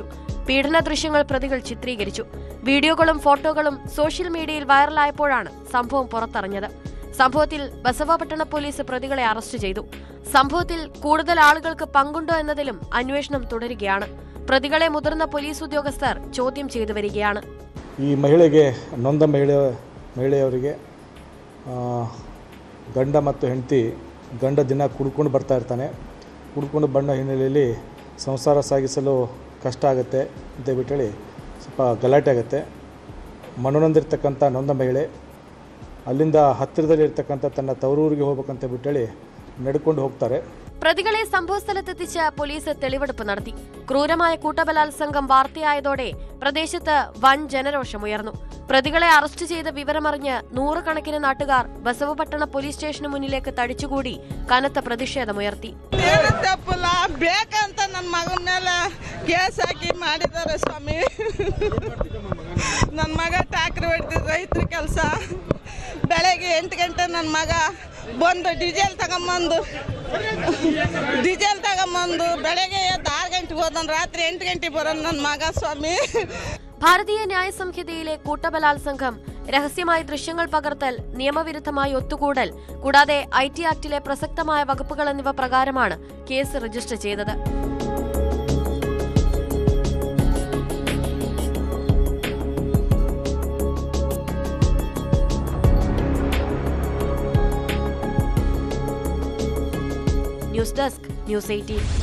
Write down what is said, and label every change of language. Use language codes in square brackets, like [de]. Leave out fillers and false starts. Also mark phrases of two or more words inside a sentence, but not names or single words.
[ml] പീഡന ദൃശ്യങ്ങൾ പ്രതികൾ ചിത്രീകരിച്ചു. വീഡിയോകളും ഫോട്ടോകളും [en] social media [ml] വൈറലായപ്പോഴാണ് സംഭവം പുറത്തറിഞ്ഞത്. സംഭവത്തിൽ ബസവപട്ടണ പോലീസ് പ്രതികളെ അറസ്റ്റ് ചെയ്തു. സംഭവത്തിൽ കൂടുതൽ ആളുകൾക്ക് പങ്കുണ്ടോ എന്നതിലും അന്വേഷണം തുടരുകയാണ്. പ്രതികളെ മുതിർന്ന പോലീസ് ഉദ്യോഗസ്ഥർ ചോദ്യം ചെയ്തു വരികയാണ്. [kn] ಈ ಮಹಿಳೆಗೆ ನೊಂದ ಮಹಿಳೆಯವರಿಗೆ ಗಂಡ ಮತ್ತು ಹೆಂಡತಿ ಗಂಡ ದಿನ ಕುಡ್ಕೊಂಡು ಬರ್ತಾ ಇರ್ತಾನೆ. ಕುಡ್ಕೊಂಡು ಬಂದ ಹಿನ್ನೆಲೆಯಲ್ಲಿ ಸಂಸಾರ ಸಾಗಿಸಲು ಕಷ್ಟ ಆಗುತ್ತೆ ಅಂತ ಬಿಟ್ಟೇಳಿ ಸ್ವಲ್ಪ ಗಲಾಟೆ ಆಗುತ್ತೆ. ಮನನೊಂದಿರ್ತಕ್ಕಂಥ ನೊಂದ ಮಹಿಳೆ ಅಲ್ಲಿಂದ ಹತ್ತಿರದಲ್ಲಿರ್ತಕ್ಕಂಥ ತನ್ನ ತವರೂರಿಗೆ ಹೋಗ್ಬೇಕಂತ ಬಿಟ್ಟೇಳಿ ನಡೆಕೊಂಡು ಹೋಗ್ತಾರೆ. [ml] പ്രതികളെ സംഭവസ്ഥലത്തെത്തിച്ച് പോലീസ് തെളിവെടുപ്പ് നടത്തി. ക്രൂരമായ കൂട്ടബലാത്സംഗം വാർത്തയായതോടെ പ്രദേശത്ത് വൻ ജനരോഷമുയർന്നു. പ്രതികളെ അറസ്റ്റ് ചെയ്ത വിവരമറിഞ്ഞ് 100 കണക്കിന് നാട്ടുകാർ ബസവപട്ടണ [en] police station [ml] മുന്നിലേക്ക് തടിച്ചുകൂടി കനത്ത പ്രതിഷേധമുയർത്തി. [kn] ನನ್ನ ಮಗ ಟ್ಯಾಕ್ರಿ ಹೊಡೆದ ರೈತರ ಕೆಲಸ. ಬೆಳಗ್ಗೆ 8 ಗಂಟೆ ನನ್ನ ಮಗ ಬಂದು ಡೀಸೆಲ್ ತಗೊಂಬಂದು ಬೆಳಗ್ಗೆ 6 ಗಂಟೆಗೆ ಹೋದನು, ರಾತ್ರಿ 8 ಗಂಟೆಗೆ ಬರೋನು ನನ್ನ ಮಗ ಸ್ವಾಮಿ. [ml] ഭാരതീയ ന്യായ സംഹിതയിലെ കൂട്ടബലാത്സംഗം, രഹസ്യമായി ദൃശ്യങ്ങൾ പകർത്തൽ, നിയമവിരുദ്ധമായി ഒത്തുകൂടൽ, കൂടാതെ [en] IT Act [ml] പ്രസക്തമായ വകുപ്പുകൾ എന്നിവ പ്രകാരമാണ് [en] case register [ml] ചെയ്തത്. [en] News Desk, News 18.